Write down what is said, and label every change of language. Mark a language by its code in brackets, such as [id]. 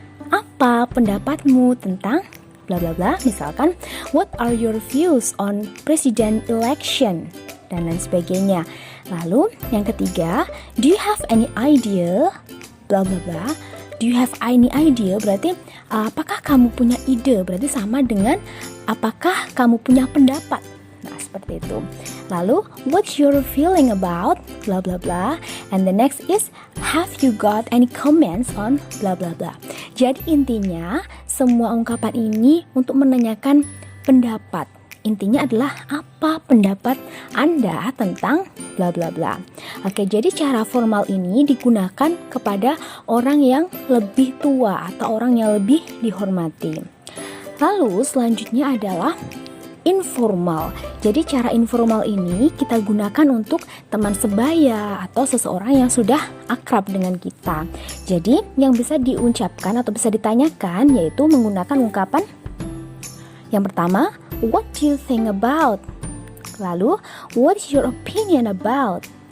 [id] Apa pendapatmu tentang bla bla bla? Misalkan [en] what are your views on president election [id] dan lain sebagainya. Lalu yang ketiga, [en] do you have any idea bla bla bla? Do you have any idea? [id] Berarti apakah kamu punya ide? Berarti sama dengan apakah kamu punya pendapat? Nah, seperti itu. Lalu, [en] what's your feeling about bla bla bla? And the next is, have you got any comments on bla bla bla? [id] Jadi intinya, semua ungkapan ini untuk menanyakan pendapat. Intinya adalah apa pendapat Anda tentang bla bla bla. Oke, jadi cara formal ini digunakan kepada orang yang lebih tua atau orang yang lebih dihormati. Lalu selanjutnya adalah informal. Jadi cara informal ini kita gunakan untuk teman sebaya atau seseorang yang sudah akrab dengan kita. Jadi yang bisa diucapkan atau bisa ditanyakan yaitu menggunakan ungkapan Yang pertama, [en] what do you think about? [id] Lalu, [en] what is your opinion about?